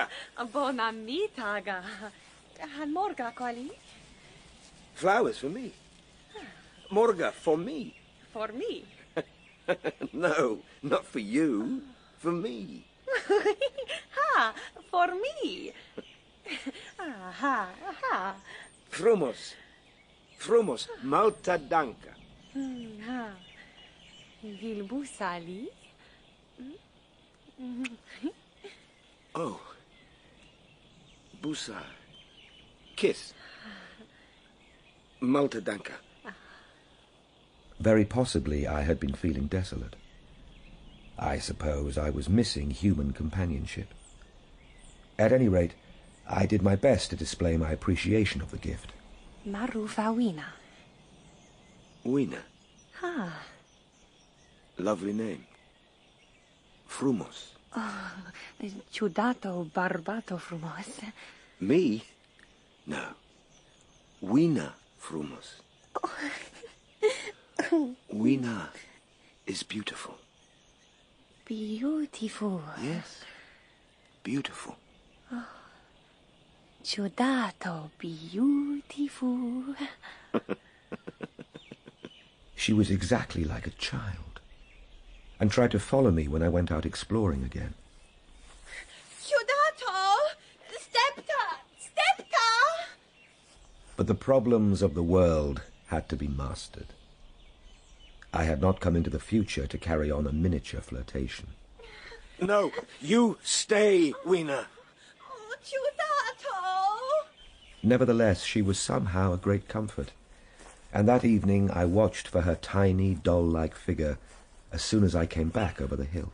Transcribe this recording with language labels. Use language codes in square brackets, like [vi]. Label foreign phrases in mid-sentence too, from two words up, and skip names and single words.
[en] Bona mi taga. Morga quali? Flowers for me. Morga for me. For me. No, not for you. For me. Ha! For me. Ha! Ha! Frumos. Frumos. Malta danka. Ha! Vilbusali. Oh. Busa. Kiss. Malta danka. Very possibly I had been feeling desolate. I suppose I was missing human companionship. At any rate, I did my best to display my appreciation of the gift. Marufa Weena. Weena. Ha. Lovely name. Frumos. Oh, Giudato Barbato Frumos. Me? No. Weena Frumos. Weena is beautiful. Beautiful. Yes. Beautiful. Oh. Giudato beautiful. She was exactly like a child, and tried to follow me when I went out exploring again. Giudato! Stepta! Stepta! But the problems of the world had to be mastered. I had not come into the future to carry on a miniature flirtation. No, you stay, Weena. Oh, Giudato! Nevertheless, she was somehow a great comfort, and that evening I watched for her tiny, doll-like figure as soon as I came back over the hill.